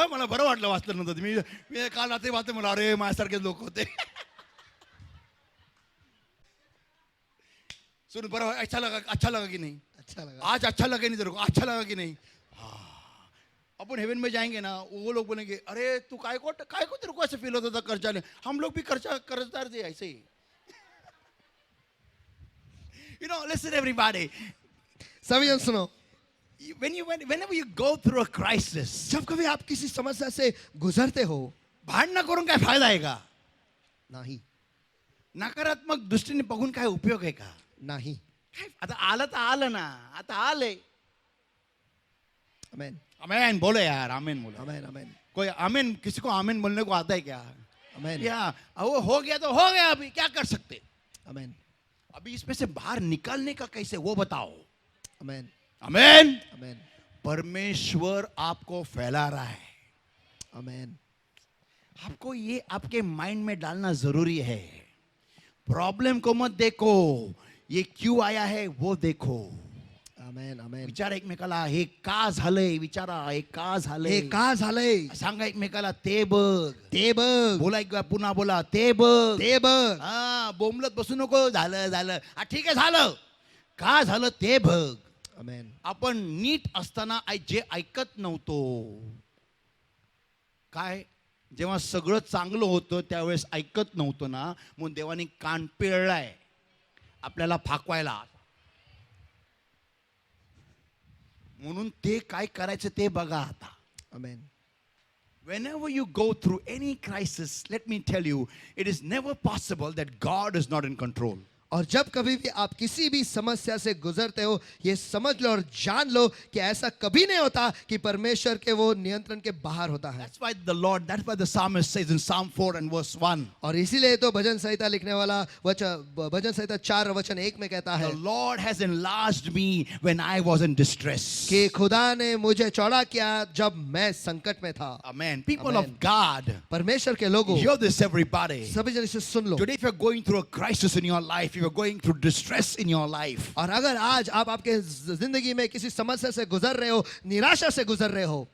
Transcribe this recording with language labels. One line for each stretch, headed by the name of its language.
Marathi: मला बरं वाटलं वाचल्यानंतर. मी काल रात्री वाचते, मला अरे माझ्यासारखे लोक होते.
Hindi: सुन बरं, अच्छा लगा कि नहीं? अच्छा लगा. आज अच्छा लगा नहीं तेरे को? अच्छा लगा कि नहीं? अपन हेवन में जाएंगे ना, वो लोग बोलेंगे अरे तू काय को तेरे को ऐसे फील होता था कर्जा ले. हम लोग भी कर्जदार थे ऐसे ही.
English: Listen everybody,
Hindi: सभी जन सुनो.
English: whenever you go through a crisis,
Hindi: जब कभी आप किसी समस्या से गुजरते हो,
Marathi: भांडण करून काय फायदा आहे का? नाही. नकारात्मक दृष्टीने बघून काय उपयोग आहे का? नाही. आता आलं तर आलं ना, आता आले. आमेन.
Hindi: आमेन बोलो यार, आमेन बोलो. आमेन. आमेन. कोई आमेन, किसी को आमेन बोलने को आता है क्या? आमेन. या वो हो गया तो हो गया, अभी क्या कर सकते? आमेन. अभी इसमें से बाहर निकालने का कैसे, वो बताओ. आमेन. आमेन. आमेन. परमेश्वर आपको फैला रहा है. आमेन. आपको ये आपके माइंड में डालना जरूरी है. प्रॉब्लम को मत देखो, ये क्यों आया है वो देखो. आमेन आमेन.
Marathi: विचारा एकमेकाला, हे का झालंय, विचारा हे का हे झालंय. का झालंय? सांगा एकमेकाला, ते बघ. ते बघ. बोला एक वेळा, पुन्हा बोला, ते बघ. ते बघ. हा, बोंबलत बसू नको. झालं झालं, हा ठीक आहे, झालं. का झालं ते बघ. आमेन. आपण नीट असताना जे ऐकत नव्हतो, काय जेव्हा सगळं चांगलं होतं त्यावेळेस ऐकत नव्हतो ना, म्हणून देवाने कान पिळलाय आपल्याला फाकवायला. म्हणून ते काय करायचं ते बघा आता. आमेन.
English: Whenever you go through any crisis, let me tell you, it is never possible that God is not in control.
Hindi: और जब कभी भी आप किसी भी समस्या से गुजरते हो, ये समझ लो और जान लो कि ऐसा कभी नहीं होता कि परमेश्वर के वो नियंत्रण के बाहर होता है.
English: That's why the psalmist says in Psalm 4 and verse 1,
Hindi: और इसीलिए तो भजन संहिता लिखने वाला भजन संहिता 4 वचन 1 में कहता है
English: the Lord has enlarged me when I was in distress.
Hindi: कि खुदा ने मुझे चौड़ा किया जब मैं संकट में था.
English: Amen. People Amen. of God,
Hindi: परमेश्वर के लोगों,
English: hear this everybody.
Hindi: सभी जन इसे सुन लो.
English: Today if you're going through a crisis in your life, if you're going through distress in your life,
Hindi: और अगर आज आप आपके जिंदगी में किसी समस्या से गुजर रहे हो, निराशा से गुजर रहे हो,